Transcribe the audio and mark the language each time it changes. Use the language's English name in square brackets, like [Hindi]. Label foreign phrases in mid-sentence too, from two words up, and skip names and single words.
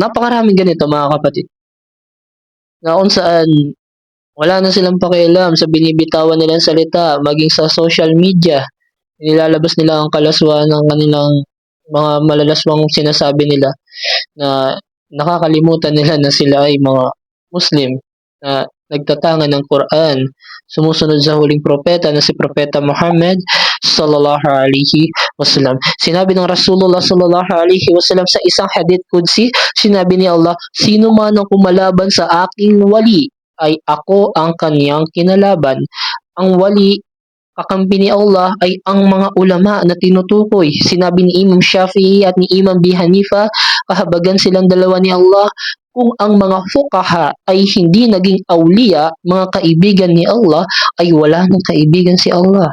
[Filipino] Napakaraming ganito mga kapatid. Na kung saan wala na silang pakialam sa binibitawan nilang salita, maging sa social media. Nilalabas nila ang kalaswaan ng kanilang mga malalaswang sinasabi nila na nakakalimutan nila na sila ay mga Muslim na nagtatangan ng Quran, sumusunod sa huling propeta na si Propeta Muhammad [Arabic] صلى الله عليه وسلم. [Filipino] Sinabi ng Rasulullah [Arabic] صلى الله عليه وسلم [Filipino] sa isang [Arabic] حديث قدسي, [Filipino] sinabi ni Allah, sino man ang kumalaban sa aking wali ay ako ang kaniyang kinalaban. Ang wali, kakampi ni Allah ay ang mga ulama na tinutukoy. Sinabi ni Imam Shafi'i at ni Imam Abi Hanifa, kahabagan silang dalawa ni Allah, kung ang mga fuqaha ay hindi naging awliya, mga kaibigan ni Allah, ay wala nang kaibigan si Allah.